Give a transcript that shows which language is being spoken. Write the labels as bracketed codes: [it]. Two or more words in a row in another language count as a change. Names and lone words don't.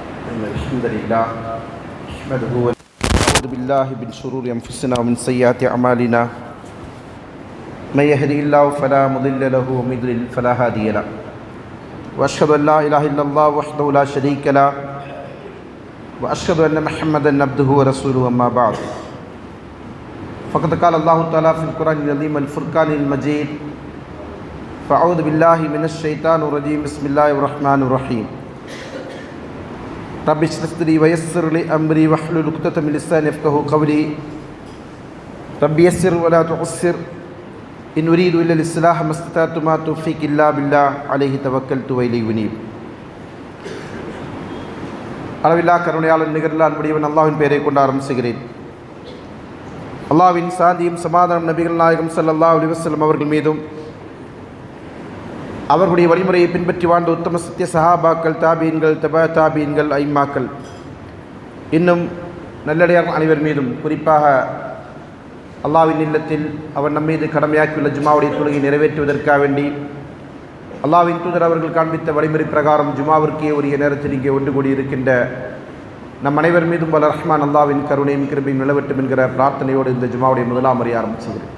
[ar] إن الحمد لله نحمده ونعوذ بالله من شرور أنفسنا ومن سيئات أعمالنا من يهده الله فلا مضل له ومن يضلل فلا هادي له وأشهد أن لا إله إلا الله وحده لا شريك له وأشهد أن محمدا عبده ورسوله أما بعد فقد قال الله تعالى في القرآن العظيم الفرقان المجيد فأعوذ بالله من الشيطان الرجيم بسم الله الرحمن الرحيم رب اشرح لي ويسر لي أمري واحلل عقدة من لساني يفقهوا قولي رب يسر ولا تعسر إن أريد إلا الإصلاح ما استطعت ما توفيقي إلا بالله عليه توكلت وإليه أنيب [ta] அளவில்லா கருணையாளன் நிகரில்லா அன்புடையவன் அல்லாஹ்வின் பெயரை கொண்டு ஆரம்பிக்கிறேன். அல்லாஹ்வின் சாந்தியும் சமாதானம் நபிகள் நாயகம் [ar] صلى الله عليه وسلم [ta] அவர்கள் மீதும் அவர்களுடைய வழிமுறையை பின்பற்றி வாழ்ந்த உத்தம சத்திய சஹாபாக்கள், தாபீன்கள், தபா தாபீன்கள், ஐம்மாக்கள், இன்னும் நல்லடியார் அனைவர் மீதும், குறிப்பாக அல்லாஹ்வின் இல்லத்தில் அவன் நம்மீது கடமையாக்கியுள்ள ஜுமாவுடைய தொழுகை நிறைவேற்றுவதற்காக வேண்டி அல்லாஹ்வின் தூதர் அவர்கள் காண்பித்த வழிமுறை பிரகாரம் ஜுமாவிற்கே உரிய நேரத்தில் இங்கே ஒன்று கூடியிருக்கின்ற நம் அனைவர் மீதும் வல்ல ரஹ்மான் அல்லாஹ்வின் கருணையும் கிருபையும் நிலவட்டும் என்கிற பிரார்த்தனையோடு இந்த ஜுமாவுடைய முதலாம் முறை ஆரம்பிச்சுகிறேன்.